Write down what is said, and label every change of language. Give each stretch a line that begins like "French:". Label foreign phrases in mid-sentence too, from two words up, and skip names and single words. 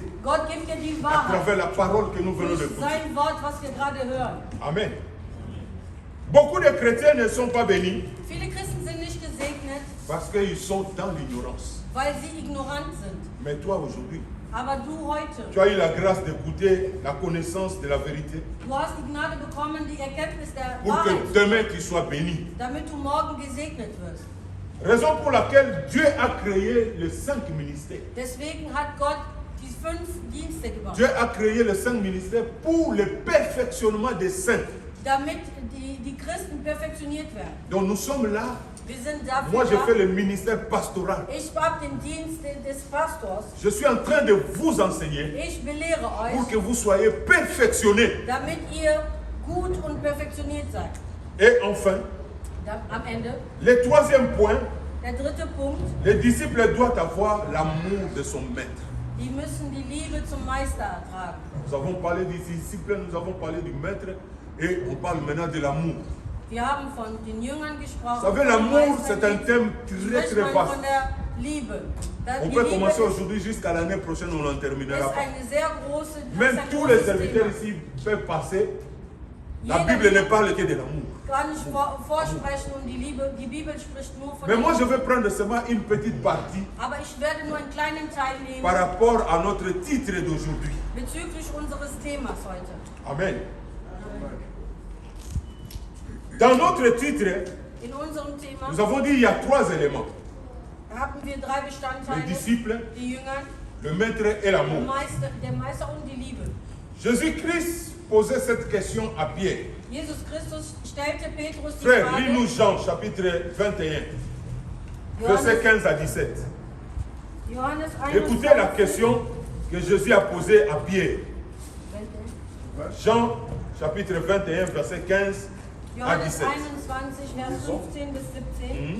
German: Gott gibt dir die
French: à
German: Wahrheit.
French: travers la parole que nous venons de
German: Durch
French: écouter.
German: sein Wort, was wir gerade hören. Amen.
French: Beaucoup de chrétiens ne sont pas bénis
German: Viele Christen sind nicht gesegnet,
French: parce qu'ils sont dans l'ignorance.
German: weil sie ignorant sind.
French: Mais toi, aujourd'hui,
German: Aber du heute,
French: tu as eu la grâce d'écouter la connaissance de la vérité
German: du hast die Gnade bekommen, die Erkenntnis der
French: pour que
German: Wahrheit,
French: demain tu sois béni.
German: damit du morgen gesegnet wirst.
French: Raison pour laquelle Dieu a créé les 5 ministères.
German: Deswegen hat Gott die 5 Dienste gemacht,
French: Dieu a créé les 5 ministères pour le perfectionnement des saints.
German: damit die Christen perfektioniert werden.
French: Donc nous sommes là.
German: Wir sind
French: Moi,
German: dafür
French: je fais
German: da.
French: le ministère pastoral.
German: Ich habe den Dienst des Pastors.
French: Je suis en train de vous enseigner
German: Ich belehre
French: pour
German: euch,
French: que vous soyez perfectionnés.
German: damit ihr gut und perfektioniert seid.
French: Et enfin,
German: Dann, am Ende,
French: le troisième point,
German: der dritte Punkt,
French: les disciples doivent avoir l'amour de son maître.
German: die müssen die Liebe zum Meister ertragen.
French: Nous avons parlé des disciples, nous avons parlé du maître et on parle maintenant de l'amour.
German: Wir haben von den Jüngern gesprochen.
French: Vous savez,
German: vom
French: l'amour,
German: Meister
French: c'est un thème
German: Jetzt
French: très
German: spricht
French: très
German: man
French: vaste.
German: von der Liebe.
French: On
German: Die
French: peut
German: Liebe
French: commencer
German: ist,
French: aujourd'hui jusqu'à l'année prochaine, on n'en terminera
German: ist
French: pas.
German: eine sehr große,
French: Même
German: ist ein
French: tous les
German: großes
French: serviteurs
German: Thema.
French: ici peuvent passer. La
German: Jeder
French: Bible ne parle que de l'amour.
German: kann nicht vorsprechen und die Bibel spricht nur von
French: Mais
German: der
French: moi, je
German: Liebe.
French: vais prendre seulement une petite partie
German: Aber ich werde nur einen kleinen Teil nehmen
French: par rapport à notre titre d'aujourd'hui.
German: bezüglich unseres Themas heute.
French: Amen. Dans notre titre,
German: In unserem Thema
French: nous avons dit qu'il y a 3 éléments.
German: haben wir 3
French: Les
German: Bestandteile,
French: disciples,
German: die Jünger,
French: le maître et
German: der
French: l'amour.
German: Meister und die Liebe.
French: Jésus-Christ posait cette question à Pierre.
German: Jesus Christus stellte Petrus die
French: Frère,
German: Frage,
French: lis-nous Jean chapitre 21, versets 15 à 17.
German: Johannes
French: Écoutez la
German: 21,
French: question que Jésus a posée à Pierre. Jean chapitre 21, verset 15 à
German: Johannes
French: 17.
German: 21, Vers 15 bis 17.